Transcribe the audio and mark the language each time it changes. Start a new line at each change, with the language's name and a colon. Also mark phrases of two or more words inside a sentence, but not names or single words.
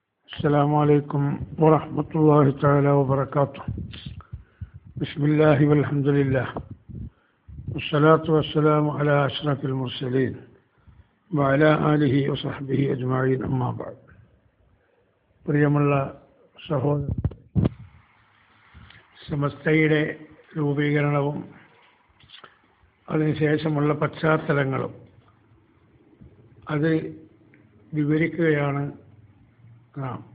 Arabic: السلام عليكم ورحمة الله تعالى وبركاته. بسم الله والحمد لله والصلاة والسلام على أشرف المرسلين وعلى آله وصحبه أجمعين أما بعد.
Malayalam: പ്രിയമുള്ള സഹോദരൻ, സമസ്തയുടെ രൂപീകരണവും അതിനുശേഷമുള്ള പശ്ചാത്തലങ്ങളും അത് വിവരിക്കുകയാണ് നാം.